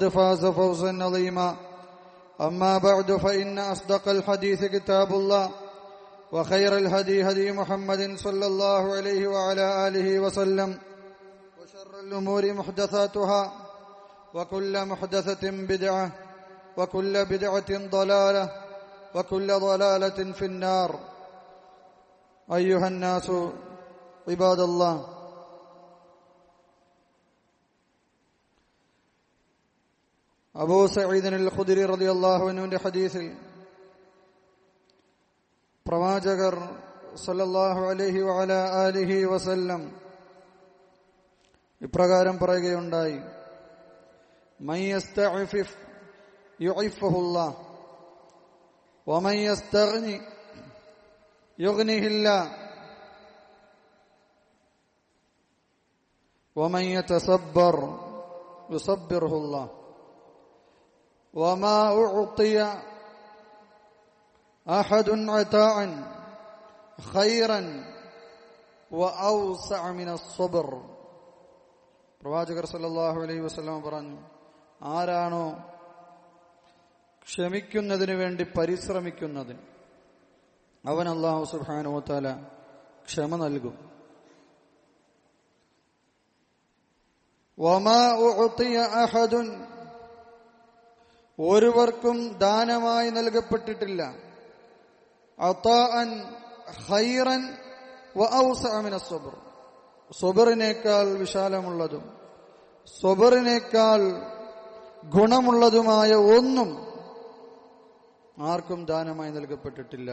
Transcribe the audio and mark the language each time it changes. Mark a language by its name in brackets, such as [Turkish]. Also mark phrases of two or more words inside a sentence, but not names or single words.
[Arabic] فاز فوزا عظيما أما بعد فإن أصدق الحديث كتاب الله وخير الهدي هدي محمد صلى الله عليه وعلى آله وسلم وشر الأمور محدثاتها وكل محدثة بدعة وكل بدعة ضلالة وكل ضلالة في النار أيها الناس عباد الله [Malayalam] അബൂ സഈദ് അൽ ഖുദരി [Arabic] رضي الله عنه [Malayalam] ഹദീസിൽ പ്രവാചകർ [Arabic] صلى الله عليه وعلى آله وسلم [Malayalam] ഇപ്രകാരം പറയുകയുണ്ടായി, [Arabic] من يستعفف يعفه الله ومن يستغن يغنه الله ومن يتصبر يصبره الله وما أعطي أحد عطاء خيرا وأوسع من الصبر. [Malayalam] പ്രവാചകർ [Arabic] صلى الله عليه وسلم [Malayalam] പറഞ്ഞു, ആരാണോ ക്ഷമിക്കുന്നതിന് വേണ്ടി പരിശ്രമിക്കുന്നത് അവൻ അല്ലാഹു [Arabic] سبحانه وتعالى [Malayalam] ക്ഷമ നൽകും. [Arabic] وما أعطي أحد, [Malayalam] ഒരുവർക്കും ദാനമായി നൽകപ്പെട്ടിട്ടില്ല, [Arabic] عطاء خيرا وأوسع من الصبر, [Malayalam] സബറിനേക്കാൾ വിശാലമുള്ളതും സബറിനേക്കാൾ ഗുണമുള്ളതുമായ ഒന്നും ആർക്കും ദാനമായി നൽകപ്പെട്ടിട്ടില്ല.